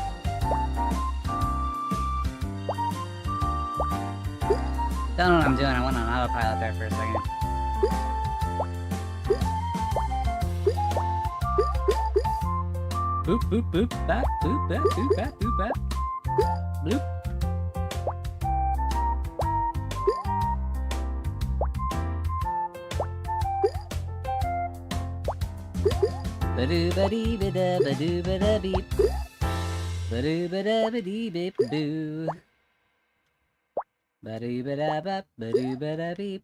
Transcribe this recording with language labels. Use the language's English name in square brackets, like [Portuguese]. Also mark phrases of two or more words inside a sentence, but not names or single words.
[English] Don't know what I'm doing, I went on autopilot there for a second. Boop, boop, boop, bap, boop, bap, boop, bap, boop, bap. Bloop. Ba-doo-ba-dee-ba-da-ba-doo-ba-da-beep. Ba-doo-ba-da-ba-dee-beep-boo. Ba-doo-ba-da-bap, ba-doo-ba-da-beep.